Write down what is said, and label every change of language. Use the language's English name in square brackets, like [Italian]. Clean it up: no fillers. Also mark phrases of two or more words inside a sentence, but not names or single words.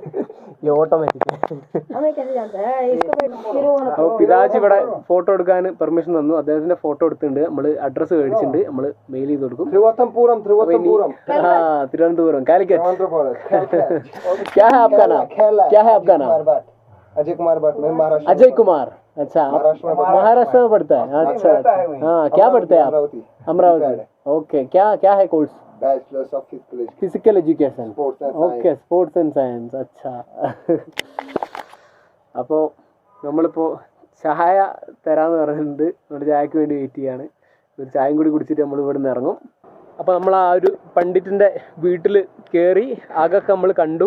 [Hindi] ये ഓട്ടോമാറ്റിക്. हमें कैसे जानता है इसको? [Malayalam] അപ്പോൾ പിതാജി ഇവിടെ ഫോട്ടോ എടുക്കാൻ പെർമിഷൻ തന്നു. അദ്ദേഹത്തിന്റെ ഫോട്ടോ എടുത്തിട്ടുണ്ട്. നമ്മൾ അഡ്രസ്സ് മേടിച്ചിട്ടുണ്ട്. നമ്മൾ മെയിൽ ചെയ്ത് കൊടുക്കും. त्रिवंतपुरम തിരുവനന്തപുരം, കാലിക്കറ്റ്. [Hindi] क्या है आपका नाम? क्या है आपका नाम? अजय कुमार भट्ट. मैं महाराष्ट्र. अजय कुमार. अच्छा, महाराष्ट्र में पढ़ता है. अच्छा, हाँ, क्या पढ़ते हैं आप? अमरावती. ओके, क्या है कोर्स? [English] bachelors of physical education. okay, sports and science. അച്ഛാ. [Malayalam] അപ്പോൾ നമ്മളിപ്പോൾ ചായ തരാമെന്ന് പറഞ്ഞിട്ടുണ്ട്. നമ്മുടെ ചായക്ക് വേണ്ടി വെയിറ്റ് ചെയ്യാണ്. ഒരു ചായയും കൂടി കുടിച്ചിട്ട് നമ്മൾ ഇവിടെ നിന്ന് ഇറങ്ങും. അപ്പോൾ നമ്മൾ ആ ഒരു പണ്ഡിറ്റിൻ്റെ വീട്ടിൽ കയറി ആകൊക്കെ നമ്മൾ കണ്ടു.